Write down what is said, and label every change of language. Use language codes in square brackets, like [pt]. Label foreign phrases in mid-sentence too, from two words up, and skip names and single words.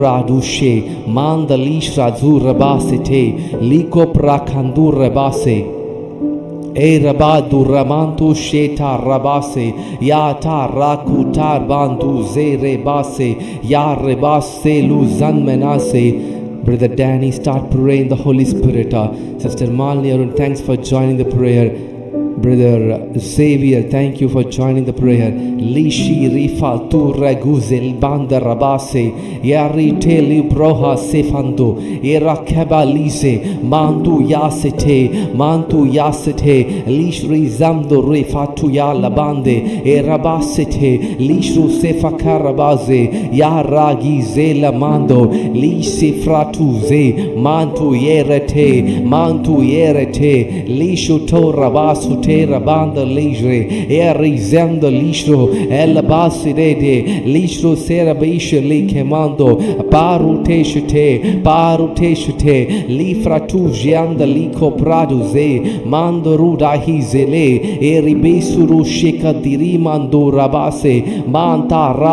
[en] Radushe mandalish razur rabasete liko prakandur rabase e rabadu ramantu sheta rabase yata rakutar bandu ze rebase ya rebase luzan menase. Brother Danny, start praying the Holy Spirit. Sister Malini Arun, thanks for joining the prayer. Brother Xavier, thank you for joining the prayer. Lishi rifa tu raguzel banda rabase yari teli broha sefando era kabalise mandu yasete lishri zamdo rifa tu ya labande erabasete lishru sefa karabaze ya ragi zela mando lishi fratu ze mantu yerete lishu to rabasu rabanda lejre erizando lishro elabasirede lishro serabisha likemando paruteshte lifratu jianda liko praduze mando ruda hizele eribesuru shekadiri mando rabase manta